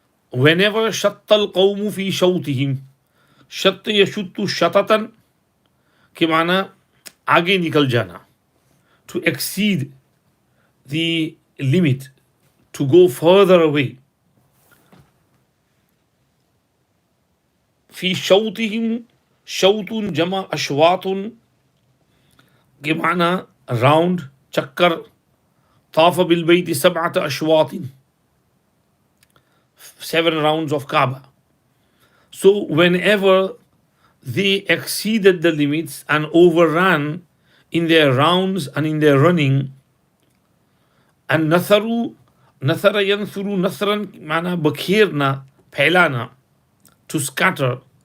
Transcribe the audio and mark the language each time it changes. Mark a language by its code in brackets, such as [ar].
[en] Whenever [ar] shattal qawmu fi shawtihim, shatt yashuttu shatatan [hi] के माना आगे निकल जाना, [en] to exceed the limit, to go further away. [ar] في شوطهم شوط جمع أشواط [hi] के माना [ar] round, चक्कर. طاف بالبيت سبعة أشواط, [en] 7 rounds of Kaaba. So whenever they exceeded the limits and overran in their rounds and in their running, and [ar] nathara yanthuru nathran [hi] mana bakhirna, phailana, [en] to scatter.